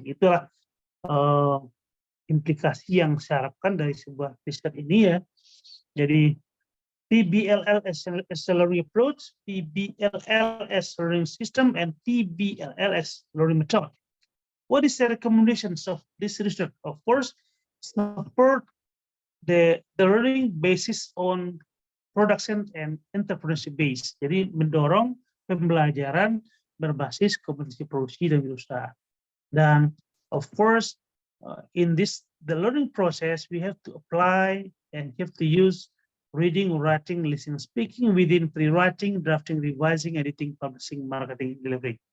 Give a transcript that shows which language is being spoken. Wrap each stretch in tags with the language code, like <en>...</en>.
<id>Itulah implikasi yang saya harapkan dari sebuah riset ini ya. Jadi</id> <en>PBLL as learning approach, PBLL as learning system, and PBLL as learning method. What is the recommendations of this research? Of course, support the learning basis on production and entrepreneurship base.</en> <id>Jadi mendorong pembelajaran berbasis kompetensi produksi dan wirausaha. Dan</id> <en>of course, in the learning process, we have to apply and have to use reading, writing, listening, speaking within pre-writing, drafting, revising, editing, publishing, marketing, delivery.</en>